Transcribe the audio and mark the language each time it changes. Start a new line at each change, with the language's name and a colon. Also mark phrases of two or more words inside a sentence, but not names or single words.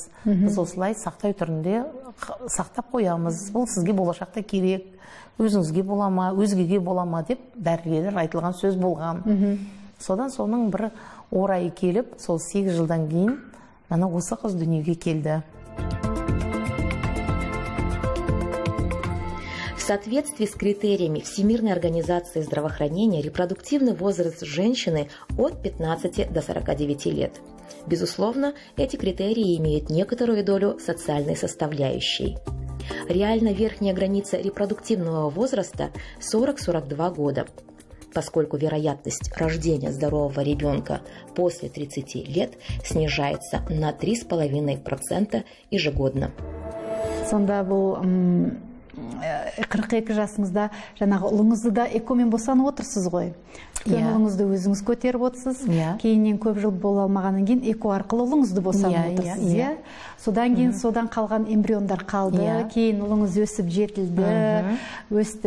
Kazakh: Біз осылай сақтай түрінде сақтап қоямыз. Бұл сізге болашақта керек. Өзіңізге бола ма, өзгеге бола ма деп дәрігерлер айтылған сөз болған. Содан соның бір орайы келіп, сол 8 жылдан кейін мына осы қыз дүниеге келді.
Russian: В соответствии с критериями Всемирной организации здравоохранения репродуктивный возраст женщины от 15 до 49 лет. Безусловно, эти критерии имеют некоторую долю социальной составляющей. Реально верхняя граница репродуктивного возраста 40-42 года, поскольку вероятность рождения здорового ребенка после 30 лет снижается на 3,5% ежегодно.
Kazakh: Сонда бұл 42 жасыңызда жаңағы ұлыңызды да экомен босанып отырсыз ғой. Кейін ұлыңызды өзіңіз көтеріп отырсыз. Кейіннен көп жыл бола алмағаннан кейін эко арқылы ұлыңызды босанып отырсыз. Содан кейін содан қалған эмбриондар қалды. Кейін ұлыңыз өсіп жетілді, өсті.